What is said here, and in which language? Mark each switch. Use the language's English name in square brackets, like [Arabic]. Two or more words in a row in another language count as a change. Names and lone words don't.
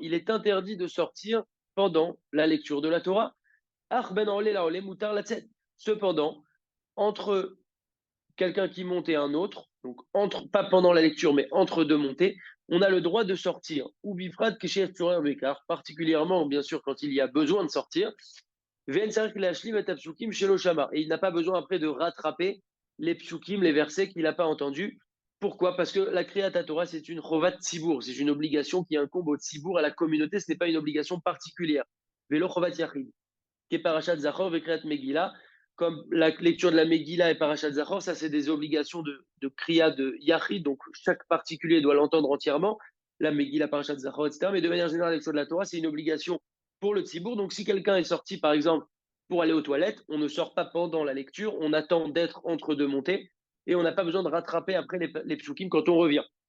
[French] Il est interdit de sortir pendant la lecture de la Torah. [Hebrew] אך בין עולה לעולה מותר לצאת. [French] Cependant, entre quelqu'un qui monte et un autre, donc pas pendant la lecture, mais entre deux montées, on a le droit de sortir. [Hebrew] ובפרט כשיש צורך בכך, [French] particulièrement, bien sûr, quand il y a besoin de sortir. [Hebrew] ואין צריך להשלים את הפסוקים שלא שמע. [French] Et il n'a pas besoin après de rattraper les psukim, les versets qu'il n'a pas entendus. Pourquoi? Parce que la [Hebrew] קריאת תורה, [French] c'est une [Hebrew] חובת ציבור, [French] c'est une obligation qui incombe au tzibour, à la communauté, ce n'est pas une obligation particulière. [Hebrew] ולא חובת יחיד, [French] qui est [Hebrew] פרשת זכור [French] et [Hebrew] קריאת מגילה, [French] comme la lecture de la Megillah et [Hebrew] פרשת זכור, [French] ça c'est des obligations de Kriya de Yachid, donc chaque particulier doit l'entendre entièrement, la Megillah, [Hebrew] פרשת זכור, [French] etc. Mais de manière générale, la lecture de la Torah, c'est une obligation pour le tzibour. Donc si quelqu'un est sorti, par exemple, pour aller aux toilettes, on ne sort pas pendant la lecture, on attend d'être entre deux montées et on n'a pas besoin de rattraper après les psukim quand on revient.